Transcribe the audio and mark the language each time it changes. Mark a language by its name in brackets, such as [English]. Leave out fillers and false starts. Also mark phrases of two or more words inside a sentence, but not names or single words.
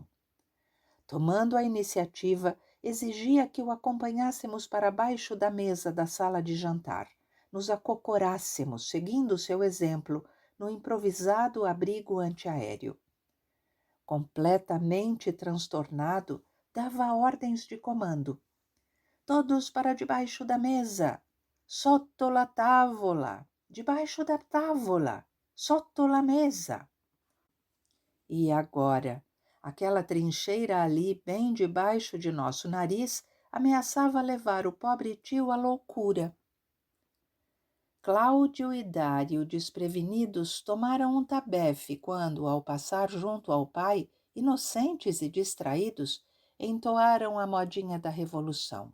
[Portuguese] Tomando a iniciativa, exigia que o acompanhássemos para baixo da mesa da sala de jantar, nos acocorássemos, seguindo seu exemplo, no improvisado abrigo antiaéreo. Completamente transtornado, dava ordens de comando. Todos para debaixo da mesa. [Italian] Sotto la tavola. [Portuguese] Debaixo da távola. [Italian] Sotto la mesa. [Portuguese] E agora, aquela trincheira ali, bem debaixo de nosso nariz, ameaçava levar o pobre tio à loucura. Cláudio e Dário, desprevenidos, tomaram um tabefe quando, ao passar junto ao pai, inocentes e distraídos, entoaram a modinha da Revolução.